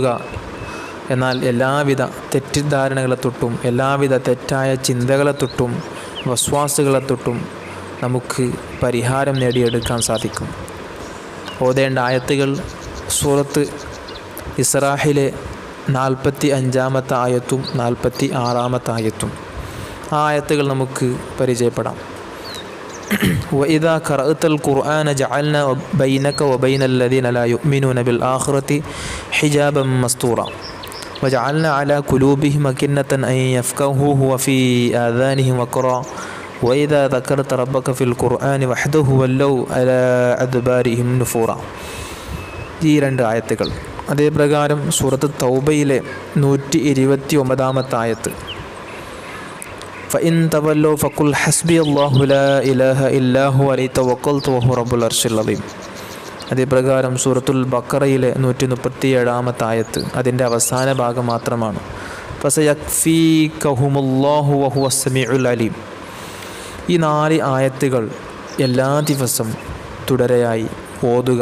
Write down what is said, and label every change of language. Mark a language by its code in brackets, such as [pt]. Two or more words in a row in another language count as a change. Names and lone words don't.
[ml] എന്നാൽ എല്ലാവിധ തെറ്റിദ്ധാരണകളെ തൊട്ടും എല്ലാവിധ തെറ്റായ ചിന്തകളെ തൊട്ടും വസ്വാസുകളെ തൊട്ടും നമുക്ക് പരിഹാരം നേടിയെടുക്കാൻ സാധിക്കും. ഓതേണ്ട ആയത്തുകൾ സൂറത്ത് ഇസ്രാഹിലെ 45-ാമത്തെ ആയത്തും 46-ാമത്തെ ആയത്തും. ആ ആയത്തുകൾ നമുക്ക് പരിചയപ്പെടാം. [ar] وإذا قرأت القرآن جعلنا بينك وبين الذين لا يؤمنون بالآخرة حجابا مستورا وجعلنا على قلوبهم أكنة أن يفقهوه وفي آذانهم وقرا وإذا ذكرت ربك في القرآن وحده ولوا على أدبارهم نفورا. [ml] ഈ 2 ആയത്തുകൾ. അതേപ്രകാരം സൂറത്ത് തൗബയിലെ 129-ാമത്തെ ആയത്ത് [ar] فإن تولوا فقل حسبي الله لا إله إلا هو عليه توكلت وهو رب العرش العظيم. [ml] അതേപ്രകാരം സൂറത്തുൽ ബഖറയിലെ 137-ാമത്തെ ആയത്ത് അതിൻ്റെ അവസാന ഭാഗം മാത്രമാണ്. [ar] فسيكفيكهم الله وهو السميع العليم. [ml] ഈ 4 ആയത്തുകൾ എല്ലാ ദിവസം തുടരെയായി ഓതുക.